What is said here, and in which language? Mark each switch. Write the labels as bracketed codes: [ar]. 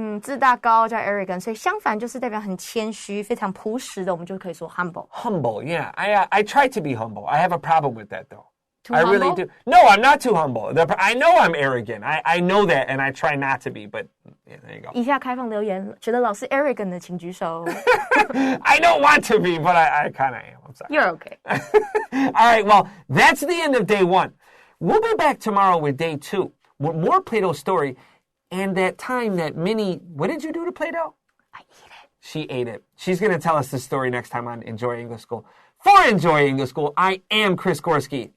[zh] 自大高叫 arrogant， 所以相反就是代表很谦虚非常朴实的，我们就可以说 humble [en] Humble, yeah. I try to be humble. I have a problem with that, though. Too I really humble? do. No, I'm not too humble. I know I'm arrogant. I know that, and I try not to be, but yeah, there you go. [zh] 以下开放留言觉得老师 arrogant 的请举手 [en] I don't want to be, but I kind of am. I'm sorry. You're okay All right, well, that's the end of day 1. We'll be back tomorrow with day 2 with more Play-Doh story and that time that Minnie, what did you do to Play-Doh? I eat it She ate it. She's going to tell us the story next time on Enjoy English School. For Enjoy English School, I am Chris Gorski,